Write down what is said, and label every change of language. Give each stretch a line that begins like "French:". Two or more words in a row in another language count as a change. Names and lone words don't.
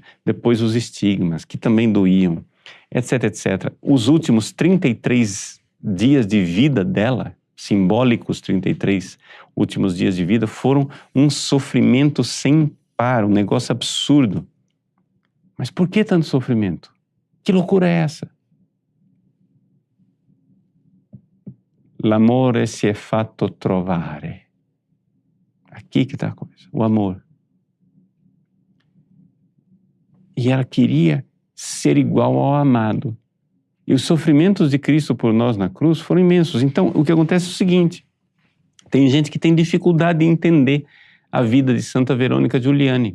Portuguese: Depois os estigmas, que também doíam, etc, etc. Os últimos 33 dias de vida dela, simbólicos 33 últimos dias de vida, foram um sofrimento sem par, um negócio absurdo. Mas por que tanto sofrimento? Que loucura é essa?
Italian: L'amore si è fatto trovare.
Portuguese: Aqui que está a coisa, o amor. E ela queria ser igual ao amado. E os sofrimentos de Cristo por nós na cruz foram imensos. Então, o que acontece é o seguinte: tem gente que tem dificuldade de entender a vida de Santa Verônica Giuliani.